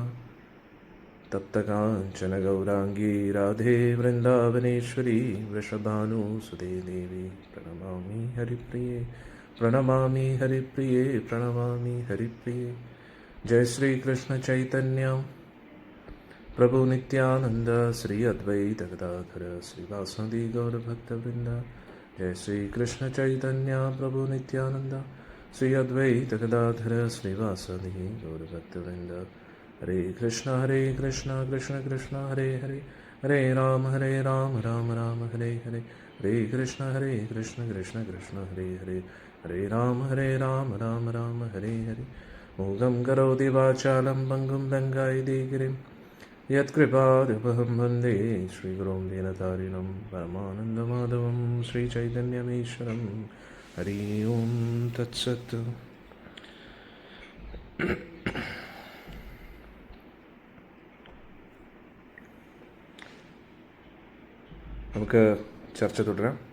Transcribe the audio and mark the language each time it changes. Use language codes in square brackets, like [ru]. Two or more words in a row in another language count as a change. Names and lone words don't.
[sa] തപ്തകാഞ്ചന ഗൗരാംഗീ രാധേ വൃന്ദാവനേശ്വരി വൃഷഭാനുസുതേ ദേവി പ്രണമാമി ഹരിപ്രിയേ പ്രണമാമി ഹരിപ്രിയേ പ്രണമാമി ഹരിപ്രിയേ. ജയ ശ്രീകൃഷ്ണ ചൈതന്യ പ്രഭു നിത്യാനന്ദ ശ്രീ അദ്വൈത ഗദാധര ശ്രീവാസന്തി ഗൗരഭക്തവൃന്ദ. जय श्री कृष्ण चैतन्य प्रभु नित्यानंद श्री अद्वैत गदाधर श्रीवासदि गौरभक्तवृंद. हरे कृष्ण कृष्ण कृष्ण हरे हरे हरे राम राम राम हरे हरे. हरे कृष्ण कृष्ण कृष्ण हरे हरे हरे राम राम राम हरे हरे. മൂകം കരോതി വാചാലം പങ്കും ലങ്കായിതീഗിരിം യത്കൃപാദുപഹം വന്ദേ ശ്രീഗുരും ദീനതാരിണം പരമാനന്ദമാധവം ശ്രീചൈതന്യമീശ്വരം. ഹരി ഓം തത്സത്ത്. [ml] നമുക്ക് ചർച്ച തുടരാം.